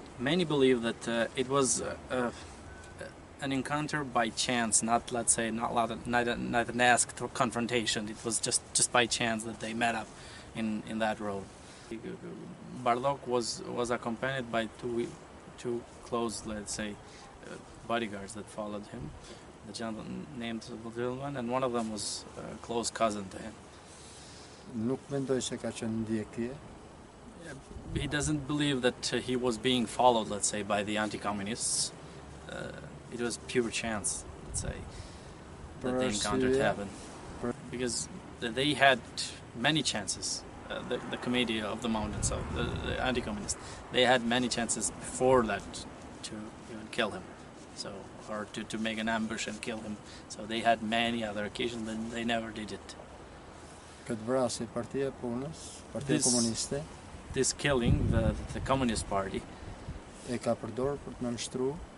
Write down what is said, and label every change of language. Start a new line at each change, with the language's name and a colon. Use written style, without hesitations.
English: Many believe that it was an encounter by chance, not let's say not an asked confrontation. It was just by chance that they met up in that road. Barlog was accompanied by two close, let's say, bodyguards that followed him. The gentleman named Vilman, and one of them was a close cousin to him.
Albanian: Nuk mendoj se ka qenë ndjekje.
English: He doesn't believe that he was being followed, let's say, by the anti-communists. It was pure chance, let's say, that they encountered heaven. Because they had many chances, the Committee of the Mountains, of the anti-communists, they had many chances before that to even kill him, so, or to make an ambush and kill him. So they had many other occasions, but they never did it.
Albanian: Këtë vrasje Partia e Punës, Partia Komuniste,
English: this killing, the Communist Party,
Albanian: e ka përdorur për të nënshtruar,